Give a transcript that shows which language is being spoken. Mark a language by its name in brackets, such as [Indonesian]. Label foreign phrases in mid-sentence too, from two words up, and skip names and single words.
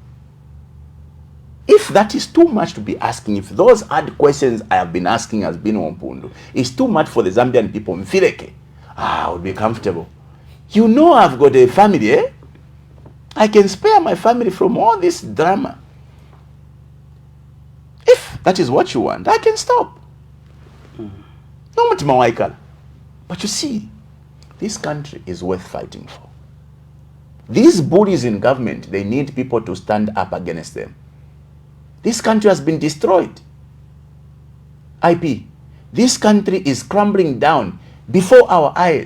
[English] If that is too much to be asking, if those hard questions I have been asking as Binwell Mpundu is too much for the Zambian people, I would be comfortable. You know I've got a family, eh? I can spare my family from all this drama. that is what you want, I can stop. [Bemba] No mutima waikala. [English] But you see, this country is worth fighting for. These bullies in government, they need people to stand up against them. This country has been destroyed. IP. This country is crumbling down before our eyes.